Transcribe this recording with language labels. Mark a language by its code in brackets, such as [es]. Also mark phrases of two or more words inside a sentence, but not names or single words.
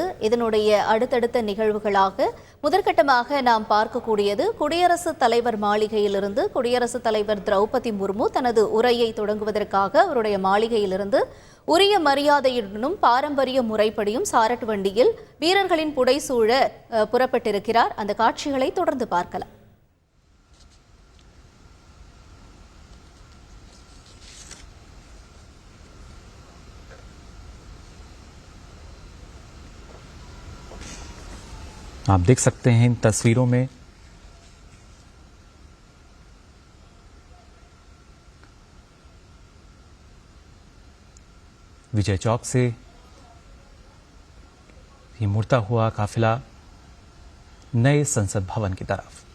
[ta] இதனுடைய அடுத்தடுத்த நிகழ்வுகளாக முதற்கட்டமாக நாம் பார்க்கக்கூடியது குடியரசுத் தலைவர் மாளிகையிலிருந்து குடியரசுத் தலைவர் திரௌபதி முர்மு தனது உரையை தொடங்குவதற்காக அவருடைய மாளிகையிலிருந்து உரிய மரியாதையுடனும் பாரம்பரிய முறைப்படியும் சாரட் வண்டியில் வீரர்களின் புடைசூழ புறப்பட்டிருக்கிறார். அந்த காட்சிகளை தொடர்ந்து பார்க்கலாம். [hi] आप देख सकते हैं इन तस्वीरों में विजय चौक से ये मुड़ता हुआ काफिला नए संसद भवन की तरफ।